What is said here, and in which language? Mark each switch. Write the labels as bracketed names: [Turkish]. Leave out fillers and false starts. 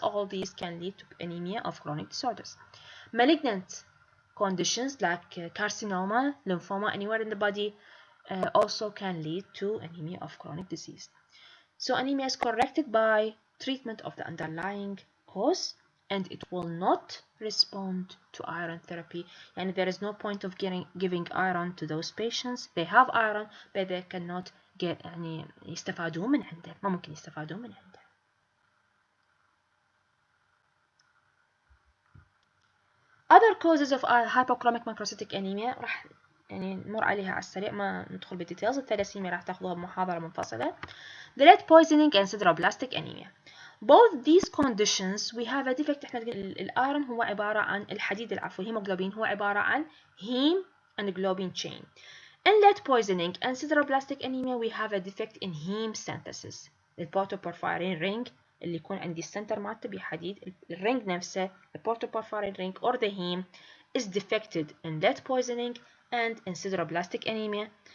[English] All these can lead to anemia of chronic disorders. Malignant conditions like carcinoma, lymphoma anywhere in the body also can lead to anemia of chronic disease. So anemia is corrected by treatment of the underlying cause, and it will not respond to iron therapy. And there is no point of giving iron to those patients. They have iron but they cannot get [Arabic] يعني يستفادون من عنده، ما ممكن يستفادون من عنده. [English] Other causes of hypochromic microcytic anemia [Arabic] راح يعني نمر عليها على السريع ما ندخل بالديتيلز. الثلاسيميا راح تاخذوها بمحاضرة منفصلة. [English] The lead poisoning and sideroblastic anemia. Both these conditions we have a defect. [Arabic] احنا الايرون هو عبارة عن الحديد العفوي هيموغلوبين هو عبارة عن [English] heme and globin chain. In lead poisoning and sideroblastic anemia we have a defect in heme synthesis. البورتوبورفارين ring [Arabic] اللي يكون عندي السنتر مالته بحديد الرينج نفسه البورتوبورفارين [English] ring or the heme is defected in lead poisoning and in sideroblastic anemia.